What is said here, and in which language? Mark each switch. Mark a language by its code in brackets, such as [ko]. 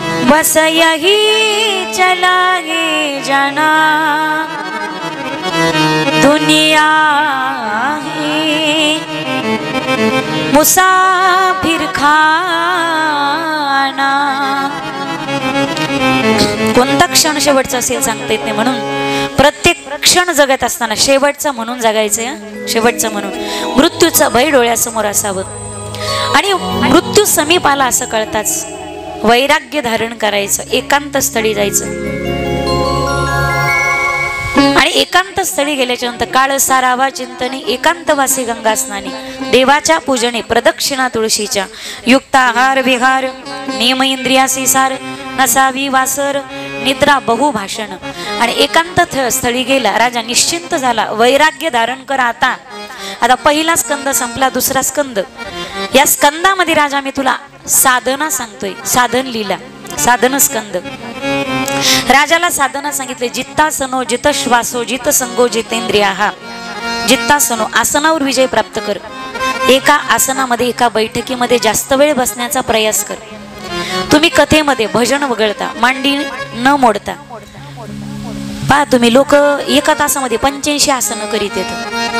[hi] बस यही चला है जाना दुनिया ही मुसाफिर खाना. [mr] कोणता क्षण शेवटचा असेल सांगता येत नाही, म्हणून प्रत्येक क्षण जगत असताना शेवटचा म्हणून जगायचं. शेवटचा म्हणून मृत्यूचं भय डोळ्यासमोर असावं. आणि मृत्यू समीप आला असं कळताच वैराग्य धारण करायचं, एकांत स्थळी जायचं. आणि एकांत स्थळी गेल्याच्या नंतर काळ सारावा चिंतने एकांतवासी गंगा स्नानी देवाच्या पूजने प्रदक्षिणा तुळशीच्या युक्ताहार विहार नियम इंद्रियासी सार नसावी वासर निद्रा बहुभाषण. आणि एकांत स्थळी गेला राजा निश्चिंत झाला, वैराग्य धारण कर. आता पहिला स्कंद संपला, दुसरा स्कंद. या स्कंदामध्ये राजा मी तुला साधना सांगतोय, साधन लीला, साधन स्कंद. राजाला साधना सांगितले. [sa] जित्तासनो जित श्वासो जित संगो जितेंद्रिया. [mr] हा जित्तासनो आसनावर विजय प्राप्त कर. एका आसनामध्ये एका बैठकीमध्ये जास्त वेळ बसण्याचा प्रयास कर. तुम्ही कथेमध्ये भजन वगळता, मांडी न मोडता. पहा तुम्ही लोक एका तासामध्ये 85 आसनं करीत येतात.